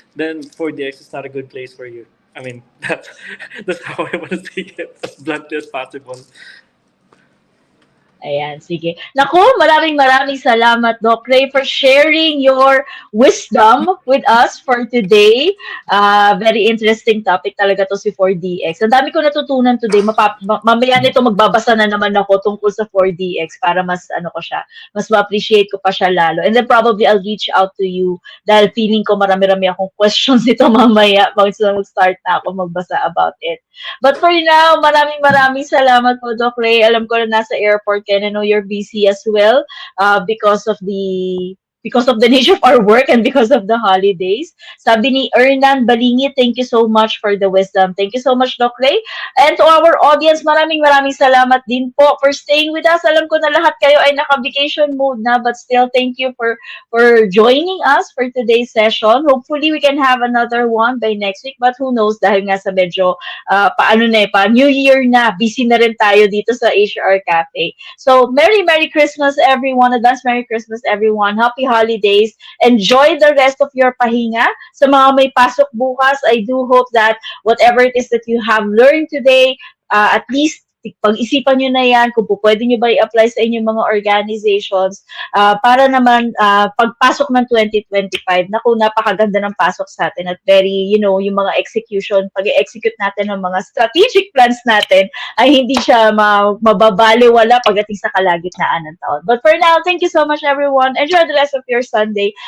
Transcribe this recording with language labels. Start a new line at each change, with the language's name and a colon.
English: Then 4DX is not a good place for you. I mean, that's how I want to take it as bluntly as possible.
Filipino: Ayan, sige. Naku, maraming maraming salamat,
English: Doc Ray, for sharing your wisdom with us for today. Very interesting topic
Filipino: talaga to si 4DX. Ang dami ko natutunan today. Mamaya nito magbabasa na naman ako tungkol sa 4DX para mas ano ko siya, mas ma-appreciate ko pa siya lalo.
English: And then probably I'll reach out to you
Filipino: dahil feeling ko marami-rami akong questions nito mamaya pag mag-start na ako magbasa
English: about it. But for now,
Filipino: maraming maraming salamat po, Doc Ray. Alam ko na nasa
English: airport ka and I know you're busy as well because of the nature of our work and because of the holidays.
Filipino: Sabi ni
English: Ernan Balingi, thank you so much for the wisdom. Thank you so much, Doc Ray. And to our audience,
Filipino: maraming maraming salamat din po
English: for staying with us.
Filipino: Alam ko na lahat kayo ay naka-vacation mode na,
English: but still, thank you for joining us for today's session. Hopefully, we can have another one by next week, but who knows,
Filipino: dahil nga sa medyo paano na pa
English: New Year na,
Filipino: busy na rin tayo dito sa
English: HR Cafe. So, Merry Christmas everyone. Advance Merry Christmas everyone. Happy holidays. Enjoy the rest of your pahinga.
Filipino: Sa mga may pasok bukas,
English: I do hope that whatever it is that you have learned today,
Filipino: at least pag-isipan nyo na yan kung pwede nyo ba i-apply sa inyong mga organizations para naman pagpasok ng 2025, naku, napakaganda ng pasok sa atin at very, yung mga execution, pag-execute natin ng mga strategic plans natin ay hindi siya mababaliwala pagdating sa kalagitnaan ng taon.
English: But for now, thank you so much everyone. Enjoy the rest of your Sunday.